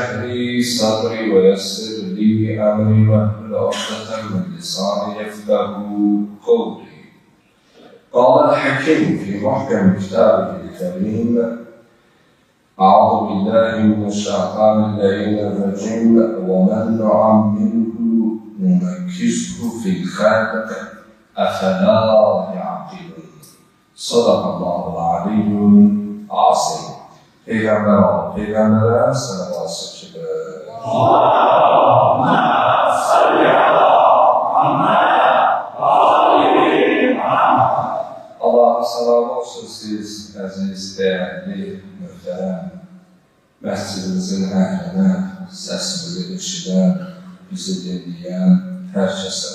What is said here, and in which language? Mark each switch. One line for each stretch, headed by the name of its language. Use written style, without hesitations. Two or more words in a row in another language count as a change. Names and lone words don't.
Arabic: لي صدري ويسر لي أمري واحلل عقدة من لساني يفقهوا قولي قال الحكيم في محكم كتابه الكريم أعوذ بالله من الشيطان الرجيم ومن نعمره ننكسه في الخلق أفلا يعقلون صدق الله العلي العظيم.
Turkish: Peygamber oldu. Peygamber'e salavat çekilir.
Arabic: اللهم صل على محمد.
Azerbaijani: Allah'a salam olsun siz əziz,
Turkish: değerli, mühterem
Azerbaijani: məscidimizin əhlinə, səsimizi eşidən, bizi dinləyən hər kəsə.